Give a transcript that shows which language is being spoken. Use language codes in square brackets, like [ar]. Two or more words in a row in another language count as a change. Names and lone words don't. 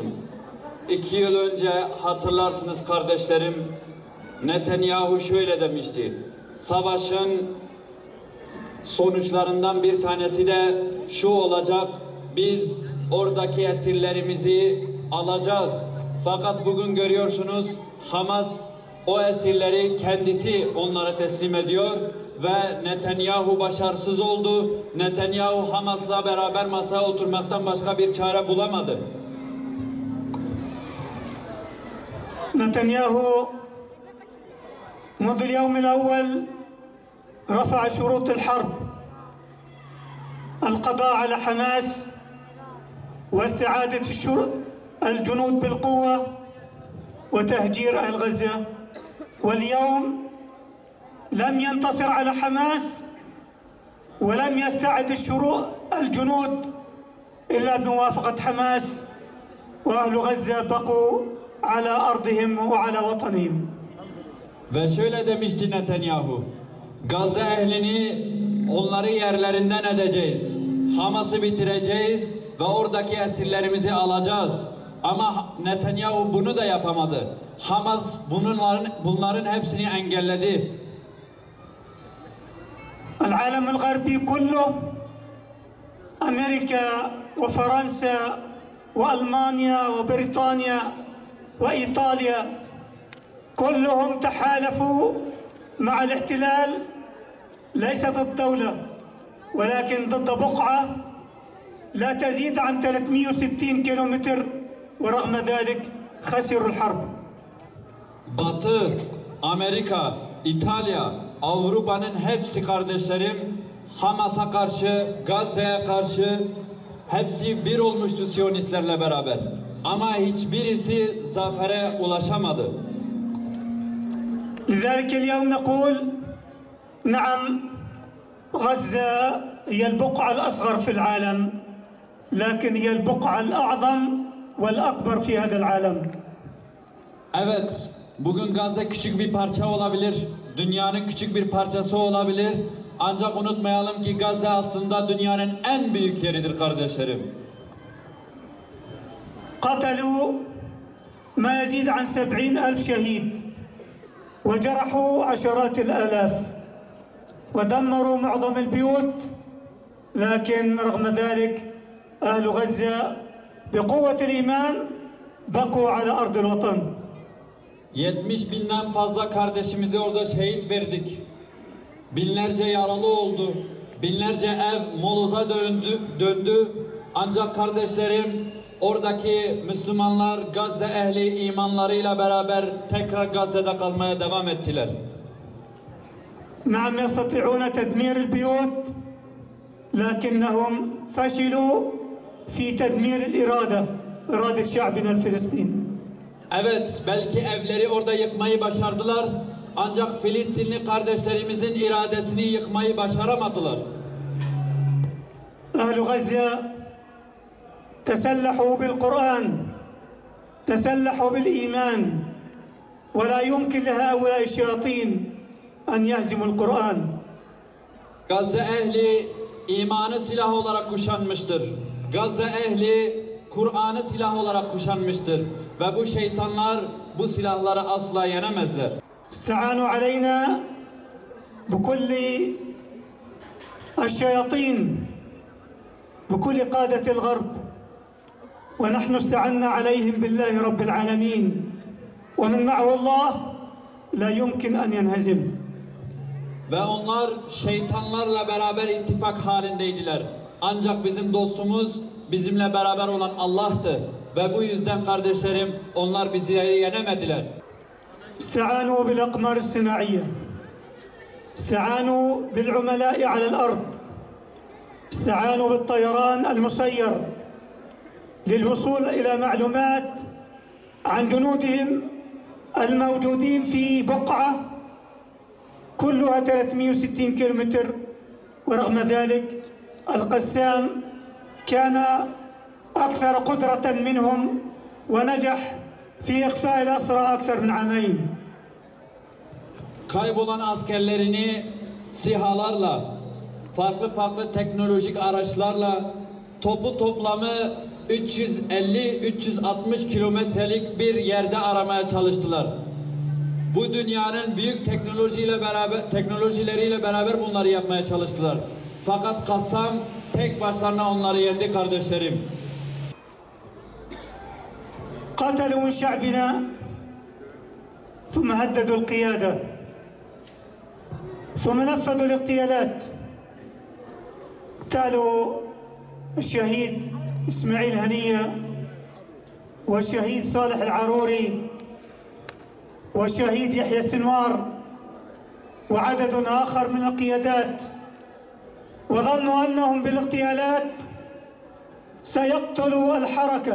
[tr] 2 yıl önce hatırlarsınız kardeşlerim, Netanyahu şöyle demişti: savaşın sonuçlarından bir tanesi de şu olacak: biz oradaki esirlerimizi alacağız. Fakat bugün görüyorsunuz, Hamas o esirleri kendisi onlara teslim ediyor ve Netanyahu başarısız oldu. Netanyahu Hamas'la beraber masaya oturmaktan başka bir çare bulamadı. [ar] نتنياهو منذ اليوم الأول رفع شروط الحرب: القضاء على حماس واستعادة الجنود بالقوة وتهجير أهل غزة. واليوم لم ينتصر على حماس ولم يستعد الجنود إلا بموافقة حماس، وأهل غزة بقوا على أرضهم وعلى وطنهم. [tr] Ve şöyle demişti Netanyahu: Gazze ehlini, onları yerlerinden edeceğiz. Hamas'ı bitireceğiz ve oradaki esirlerimizi alacağız. Ama Netanyahu bunu da yapamadı. Hamas bunların hepsini engelledi. [ar] العالم الغربي كله، أمريكا وفرنسا وألمانيا وبريطانيا وإيطاليا كلهم تحالفوا مع الاحتلال، ليس ضد دولة ولكن ضد بقعة لا تزيد عن 360 كيلومتر، ورغم ذلك خسروا الحرب. [tr] Batı, Amerika, İtalya, Avrupa'nın hepsi kardeşlerim Hamas'a karşı, Gazze'ye karşı hepsi bir olmuştu Siyonistlerle beraber. Ama hiçbirisi zafere ulaşamadı. [ar] لذلك اليوم نقول نعم، غزة هي البقعة الأصغر في العالم، لكن هي البقعة الأعظم والأكبر في هذا العالم. [tr] Evet, bugün Gazze küçük bir parça olabilir, dünyanın küçük bir parçası olabilir. Ancak unutmayalım ki Gazze aslında dünyanın en büyük yeridir kardeşlerim. [ar] قتلوا ما يزيد عن 70,000 شهيد وجرحوا عشرات الآلاف ودمروا معظم البيوت، لكن رغم ذلك أهل غزة بقوة الإيمان بقوا على أرض الوطن. [tr] 70 binden fazla kardeşimizi orada şehit verdik. Binlerce yaralı oldu. Binlerce ev moloza döndü. Ancak kardeşlerim, oradaki Müslümanlar Gazze ehli imanlarıyla beraber tekrar Gazze'de kalmaya devam ettiler. [ar] نعم يستطيعون تدمير البيوت لكنهم فشلوا في تدمير إرادة شعبنا الفلسطيني. [tr] Evet, belki evleri orada yıkmayı başardılar. Ancak Filistinli kardeşlerimizin iradesini yıkmayı başaramadılar. [ar] أهل غزة تسلحوا بالقرآن، تسلحوا بالإيمان، ولا يمكن لهؤلاء الشياطين أن يهزموا القرآن. [tr] Gazze ehli imanı silah olarak kuşanmıştır. Gazze ehli Kur'an'ı silah olarak kuşanmıştır. Ve bu şeytanlar bu silahları asla yenemezler. [ar] استعانوا علينا بكل الشياطين، بكل قادة الغرب، ونحن استعنا عليهم بالله رب العالمين، ومن معه الله لا يمكن أن ينهزم. [tr] Ve onlar şeytanlarla beraber ittifak halindeydiler. Ancak bizim dostumuz bizimle beraber olan Allah'tı. Ve bu yüzden kardeşlerim onlar bizi yenemediler. [ar] استعانوا بالأقمار الصناعية، استعانوا بالعملاء على الأرض، استعانوا بالطيران المسير للوصول إلى معلومات عن جنودهم الموجودين في بقعة كلها 360 كيلومتر، ورغم ذلك القسام كان أكثر قدرة منهم ونجح في إخفاء الأسرى أكثر من عامين. [tr] Kaybolan askerlerini SİHA'larla, farklı teknolojik araçlarla toplamı 350-360 kilometrelik bir yerde aramaya çalıştılar. Bu dünyanın büyük teknolojileriyle beraber bunları yapmaya çalıştılar. Fakat Kassam tek başlarına onları yendi kardeşlerim. [ar] قاتلوا من شعبنا ثم هددوا القيادة ثم نفذوا الاغتيالات. اغتالوا الشهيد إسماعيل هنية والشهيد صالح العروري والشهيد يحيى السنوار وعدد آخر من القيادات، وظنوا أنهم بالاغتيالات سيقتلوا الحركة.